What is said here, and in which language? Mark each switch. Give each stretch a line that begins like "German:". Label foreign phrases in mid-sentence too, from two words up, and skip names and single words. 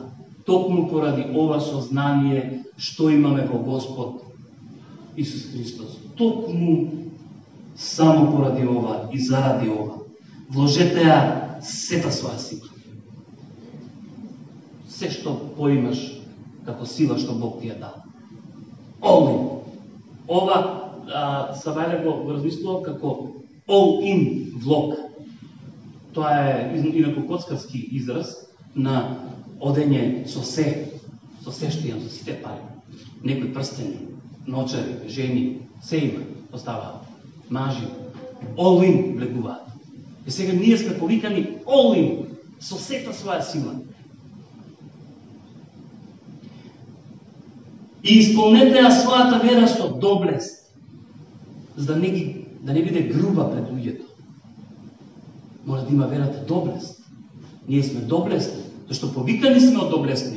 Macedonian: Токму поради ова сознание што имаме во Господ Исус Христос. Токму само поради ова и заради ова. Вложете ја сета своја сила. Се што поимаш како сила што Бог ти ја дал.
English: All in.
Macedonian: Ова Савајле го размислувал како
English: all in
Macedonian: влог. Тоа е инаку коцкарски израз на одење со се што имам, со сите пари. некои прстени, ночари, жени, се има, оставаат, мажи,
English: all in
Macedonian: влегуваат. И сега ние сме повикани
English: all in,
Macedonian: со сета своја сила. И исполнете ја својата вера со доблест, за да не биде груба пред луѓето. Мора да има верата доблест. Ние сме доблесни, зашто повикани сме од доблесниот.